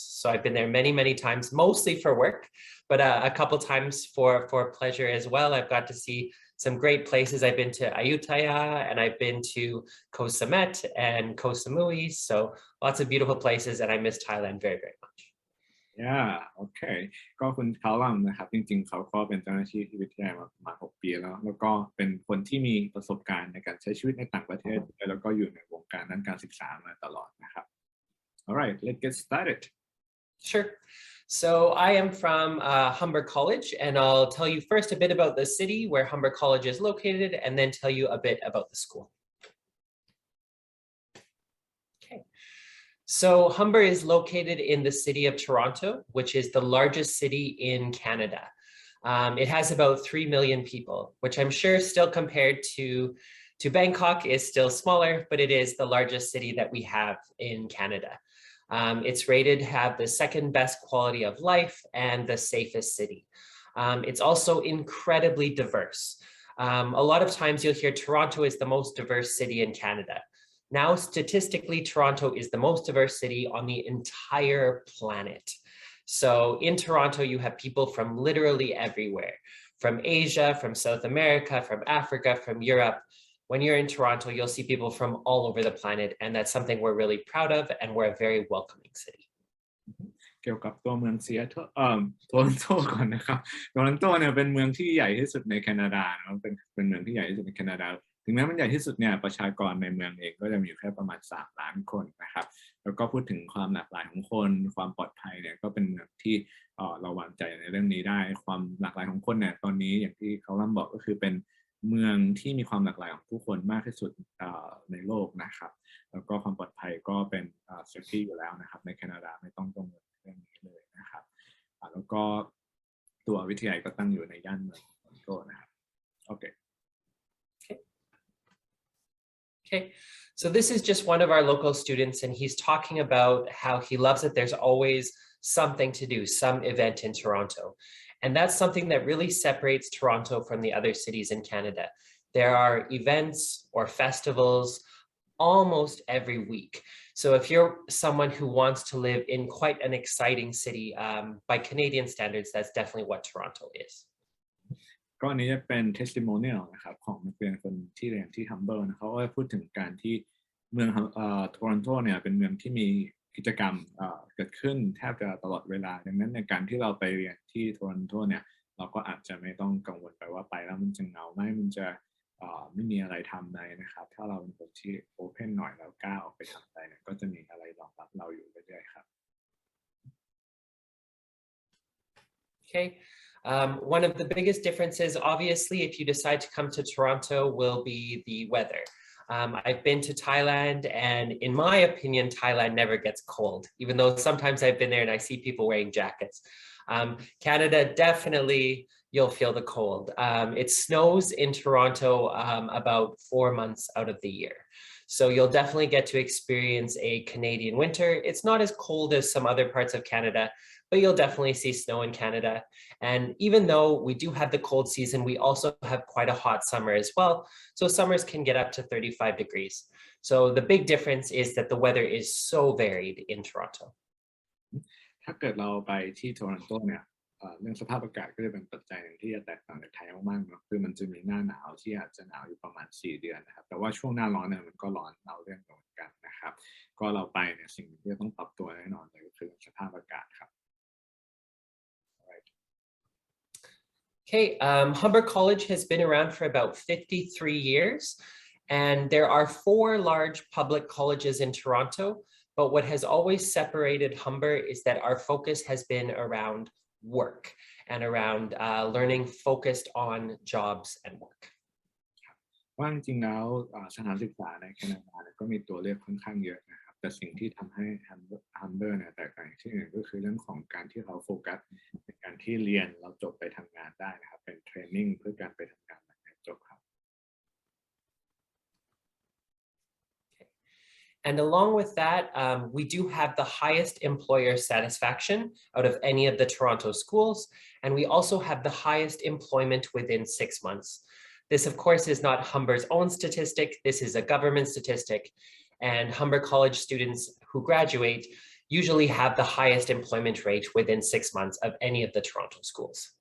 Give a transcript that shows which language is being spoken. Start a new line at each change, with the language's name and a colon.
English: So I've been there many, many times, mostly for work, but a couple times for pleasure as well. I've got to see some great places. I've been to Ayutthaya and I've been to Koh Samet and Koh Samui. So lots of beautiful places and I miss Thailand very, very much. Yeah, okay.
Thai: ก็คุณคาลัมนะครับจริงๆเขาก็เป็นเจ้าหน้าที่ที่วิทยาลัยมาประมาณ6 ปีแล้วก็เป็นคนที่มีประสบการณ์ในการใช้ชีวิตในต่างประเทศแล้วก็อยู่ในวงการด้านการศึกษามาตลอดนะครับ
English: Alright, let's get started. Sure. So I am from Humber College, and I'll tell you first a bit about the city where Humber College is located, and then tell you a bit about the school. Okay. So Humber is located in the city of Toronto, which is the largest city in Canada. It has about 3 million people, which I'm sure still compared to Bangkok is still smaller, but it is the largest city that we have in Canada. It's rated to have the second best quality of life and the safest city. It's also incredibly diverse. A lot of times you'll hear Toronto is the most diverse city in Canada. Now, statistically, Toronto is the most diverse city on the entire planet. So in Toronto, you have people from literally everywhere, from Asia, from South America, from Africa, from Europe. When you're in Toronto, you'll see people from all over the planet, and that's something we're really proud of, and we're a very welcoming city.
Thai: เกี่ยวกับตัวเมืองโทรอนโตก่อนนะครับโทรอนโตเนี่ยเป็นเมืองที่ใหญ่ที่สุดในแคนาดาเนาะเป็นเมืองที่ใหญ่ที่สุดในแคนาดาถึงแม้มันใหญ่ที่สุดเนี่ยประชากรในเมืองเองก็จะมีอยู่แค่ประมาณ3 ล้านคนนะครับแล้วก็พูดถึงความหลากหลายของคนความปลอดภัยเนี่ยก็เป็นเมืองที่เราวางใจในเรื่องนี้ได้ความหลากหลายของคนเนี่ยตอนนี้อย่างที่เขาบอกก็คือเป็นเมืองที่มีความหลากหลายของผู้คนมากที่สุด ในโลกนะครับแล้วก็ความปลอดภัยก็เป็นsafety อยู่แล้วนะครับในแคนาดาไม่ต้องกังวลเรื่องนี้เลยนะครับแล้วก็ตัววิทยาลัยก็ตั้งอยู่ในย่านเมืองโตรอนโตนะครับโอเค
English: Okay, so this is just one of our local students, and he's talking about how he loves that there's always something to do, some event in Toronto. And that's something that really separates Toronto from the other cities in Canada. There are events or festivals almost every week. So if you're someone who wants to live in quite an exciting city, by Canadian standards, that's definitely what Toronto is.
Thai: ก็อันนี้จะเป็น testimonial นะครับของนักเรียนคนที่เรียนที่ Humber นะเขาก็พูดถึงการที่เมืองโทรอนโตเนี่ยเป็นเมืองที่มีกิจกรรมเกิดขึ้นแทบจะตลอดเวลาดังนั้นในการที่เราไปเรียนที่โทรอนโตเนี่ยเราก็อาจจะไม่ต้องกังวลไปว่าไปแล้วมันจะเหงาไหมมันจะไม่มีอะไรทำเลยนะครับถ้าเราเป็นคนที่ open หน่อยแล้วกล้าออกไปทำอะไรเนี่ยก็จะมีอะไรรองรับเราอยู่เรื่อยๆครับ
English: Okay. One of the biggest differences, obviously, if you decide to come to Toronto, will be the weather. I've been to Thailand, and in my opinion, Thailand never gets cold, even though sometimes I've been there and I see people wearing jackets. Canada definitely you'll feel the cold. It snows in Toronto about 4 months out of the year. So you'll definitely get to experience a Canadian winter. It's not as cold as some other parts of Canada, but you'll definitely see snow in Canada. And even though we do have the cold season, we also have quite a hot summer as well. So summers can get up to 35 degrees. So the big difference is that the weather is so varied in Toronto.
Thai: ถ้าเกิดเราไปที่โทรอนโตเนี่ยเรื่องสภาพอากาศก็จะเป็นปัจจัยหนึ่งที่จะแตกต่างจากไทยมากๆเนาะคือมันจะมีหน้าหนาวที่อาจจะหนาวอยู่ประมาณ4 เดือนนะครับแต่ว่าช่วงหน้าร้อนเนี่ยมันก็ร้อนเอาเรื่องเหมือนกันนะครับก็เราไปเนี่ยสิ่งที่จะต้องปรับตัวแน่นอนเลยก็คือสภาพอากาศครับ
English: Okay, Humber College has been around for about 53 years, and there are 4 large public colleges in Toronto, but what has always separated Humber is that our focus has been around work and around learning focused on jobs and work.
Thai: ว่าจริงๆแล้วสถานศึกษาในแคนาดาก็มีตัวเลือกค่อนข้างเยอะนะครับแต่สิ่งที่ทำให้ Humber เนี่ยแตกต่างที่อื่นก็คือเรื่องของการที่เราโฟกัสในการที่เรียนเราจบไปทำงานได้นะครับเป็นเทรนนิ่งเพื่อการไปทำงานหลังจากจบครับ
English: And along with that, we do have the highest employer satisfaction out of any of the Toronto schools, and we also have the highest employment within 6 months. This, of course, is not Humber's own statistic. This is a government statistic, and Humber College students who graduate usually have the highest employment rate within 6 months of any of the Toronto schools.